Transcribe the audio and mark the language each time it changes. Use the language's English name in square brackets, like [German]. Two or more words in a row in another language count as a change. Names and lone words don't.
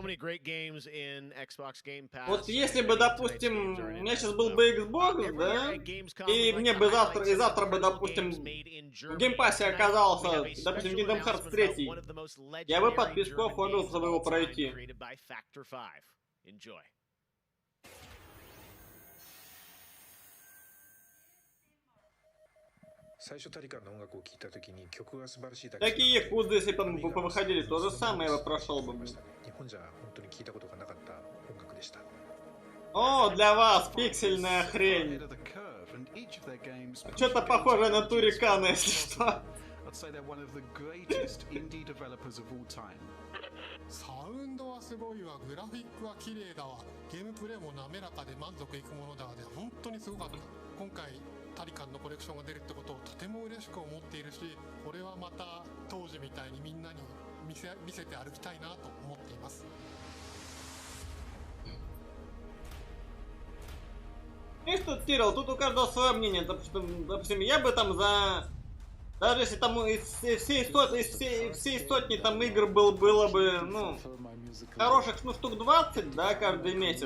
[Russian] Вот если бы, допустим, у меня сейчас был бы Xbox, да, и мне бы завтра бы, допустим, в геймпассе оказался, допустим, Kingdom Hearts 3, я бы подписку оформил, чтобы его пройти. [Japanese] 最初タリカンの音楽を聴いたときに曲が素晴らしいだけ [Russian] Такие якудзы, если бы повыходили, то же самое я бы прошел бы. [Japanese] 日本じゃ本当に聞いたことがなかった音楽でした。 [Russian] О, для вас пиксельная хрень. Что-то похоже на Турикана, если что. [English] I'd say they're one of the greatest indie developers of all time. [Japanese] サウンドはすごいわ、グラフィックは綺麗だわ、ゲームプレイも滑らかで満足いくものだわで、本当にすごかった。今回タリカンのコレクションが出るってことをとても嬉しく思っているし、これはまた当時みたいにみんなに見せて歩きたいなと思っています。 [Russian] И что, Тирол, тут у каждого свое мнение. Допустим, я бы там за... Даже если там из всей сотни там игр было бы, ну, хороших, ну, штук 20, да, каждый месяц.